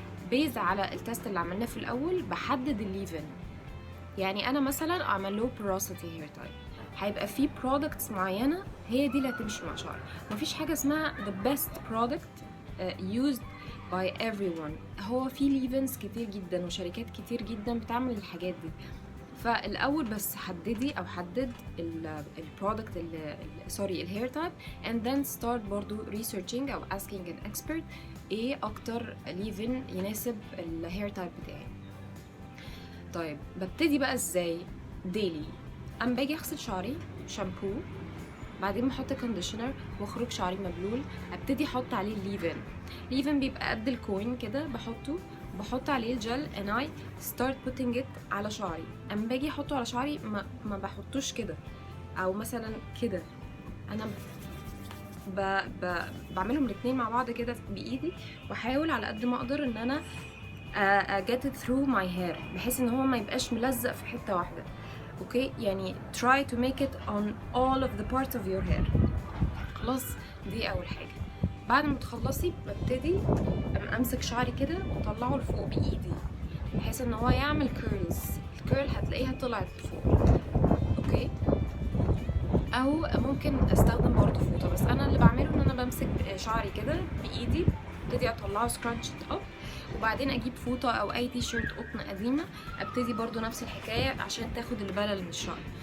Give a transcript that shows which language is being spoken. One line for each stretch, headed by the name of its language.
Arabic: بيز على التست اللي عملناه في الاول بحدد الليفن. يعني انا مثلا اعمل له porosity hair type، هيبقى في products معينه هي دي اللي هتمشي مع شعري.
English: مفيش حاجه اسمها the best product used by everyone.
Arabic: هو في ليفنز كتير جدا وشركات كتير جدا بتعمل الحاجات دي. فالاول بس حددي او حدد البرودكت سوري الهير تايب
English: and then start
Arabic: برضو researching او asking an expert ايه اكتر ليفن يناسب الهير تايب بتاعي. طيب ببتدي بقى ازاي؟ ديلي اما باجي اغسل شعري شامبو، بعدين بحط كونديشنر واخرج شعري مبلول، ابتدي احط عليه الليفن. ليفن بيبقى قد الكوين كده، بحط عليه الجل
English: and I start putting it
Arabic: على شعري. اما باجي احطه على شعري ما بحطوش كده او مثلا كده، انا بعملهم الاتنين مع بعض كده بايدي، واحاول على قد ما اقدر ان انا
English: get it through my hair
Arabic: بحيث ان هو ما يبقاش ملزق في حتة واحدة. اوكي، يعني
English: try to make it on all of the parts of your hair.
Arabic: خلاص، دي اول حاجه. بعد ما تخلصي ببتدي امسك شعري كده واطلعه لفوق بايدي بحيث ان هو يعمل كيرلز. الكيرل هتلاقيها طلعت فوق، اوكي. او ممكن استخدم برضو فوطه، بس انا اللي بعمله ان انا بمسك شعري كده بايدي، ابتدي اطلعه سكرانشت اب، وبعدين اجيب فوطه او اي تي شيرت قطن قديمه، ابتدي برضو نفس الحكايه عشان تاخد البلل من الشعر.